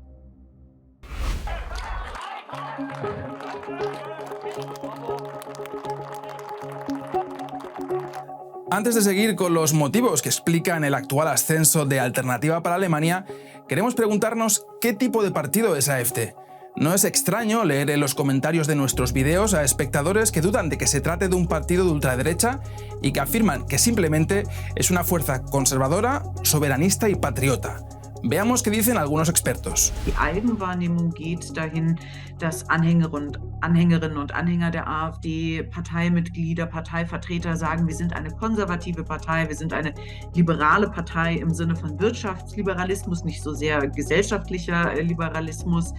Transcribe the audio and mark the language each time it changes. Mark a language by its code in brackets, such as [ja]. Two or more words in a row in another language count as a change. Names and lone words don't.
[es] Antes de seguir con los motivos que explican el actual ascenso de Alternativa para Alemania, queremos preguntarnos qué tipo de partido es AfD. No es extraño leer en los comentarios de nuestros vídeos a espectadores que dudan de que se trate de un partido de ultraderecha y que afirman que simplemente es una fuerza conservadora, soberanista y patriota. Veamos qué dicen algunos expertos. [de] Die Eigenwahrnehmung geht dahin, dass Anhängerinnen und Anhänger der AfD, Parteimitglieder, Parteivertreter sagen, wir sind eine konservative Partei, wir sind eine liberale Partei im Sinne von Wirtschaftsliberalismus, nicht so sehr gesellschaftlicher Liberalismus.